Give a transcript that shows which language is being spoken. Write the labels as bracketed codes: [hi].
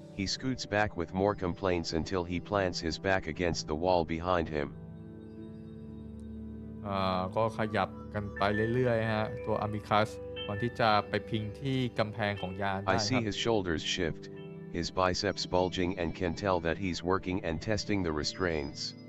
[en] He scoots back with more complaints until he plants his back against the wall behind him. [th] ก็ขยับกันไปเรื่อยๆฮะตัวอามิคัสก่อนที่จะไปพิงที่กำแพงของยานได้ [en] I [th] ค [en] see [th] รับ [en] his shoulders shift, his biceps bulging and can tell that he's working and testing the restraints.